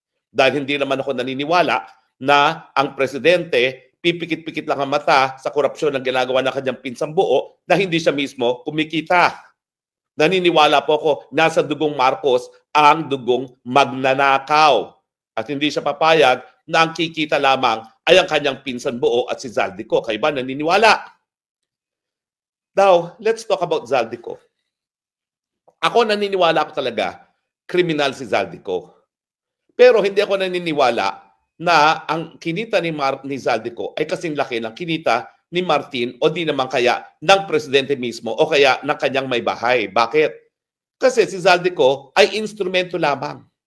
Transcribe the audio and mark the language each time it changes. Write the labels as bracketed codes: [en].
[tl] Dahil hindi naman ako naniniwala na ang presidente pipikit-pikit lang ang mata sa korupsyon ng ginagawa ng kanyang pinsang buo na hindi siya mismo kumikita. Naniniwala po ako, nasa dugong Marcos ang dugong magnanakaw. At hindi siya papayag na ang kikita lamang ay ang kanyang pinsan buo at si Zaldico. Kayo ba naniniwala? [en] Now, let's talk about Zaldico. [tl] Ako naniniwala ko talaga, kriminal si Zaldico. Pero hindi ako naniniwala na ang kinita ni Zaldico ay kasing laki ng kinita ni Martin o di naman kaya ng presidente mismo o kaya ng kanyang may bahay. Bakit? Kasi si Zaldico ay instrumento lamang.